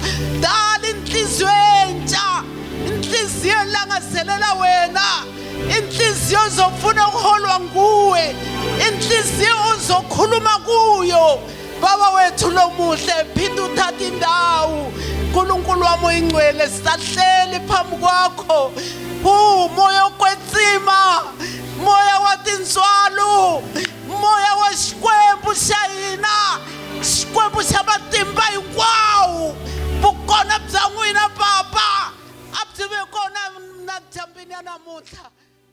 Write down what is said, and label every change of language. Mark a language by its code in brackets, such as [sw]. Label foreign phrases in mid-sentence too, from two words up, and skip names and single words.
[zu] Dala inhliziyo entsha, inhliziyo elangazelela wena, inhliziyo zofuna ukuholwa nguwe, inhliziyo ozokhuluma kuyo. Baba wethu lomuhle, phinda uthatha indawo. uNkulunkulu wami oyingcwele, sisahleli phambi kwakho. [ss] Moya okwetsima, moya watinzwalo, [ts] moya wa xikwembu xa hina, xikwembu xa matimba hinkwawo. Vukona bya n'wina Baba a byi ve kona na dyambini ya namuntlha.